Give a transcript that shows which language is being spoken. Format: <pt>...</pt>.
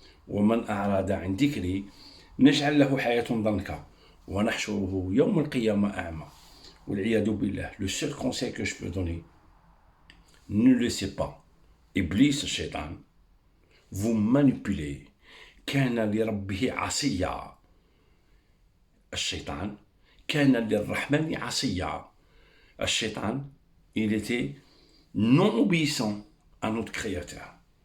<ar>وَمَنْ أَعْرَضَ عَنْ ذِكْرِي نَجْعَلْ لَهُ حَيَاةً ضَنْكًا وَنَحْشُرُهُ يَوْمَ الْقِيَامَةِ أَعْمَى.</ar> <fr>Le seul conseil que je peux donner, ne laissez pas Iblis, Shaitan, vous manipuler,</fr> <ar>كان لربه عصيا. الشيطان كان للرحمن عصيا.</ar> <fr>الشيطان, il était non obéissant à notre Créateur.</fr>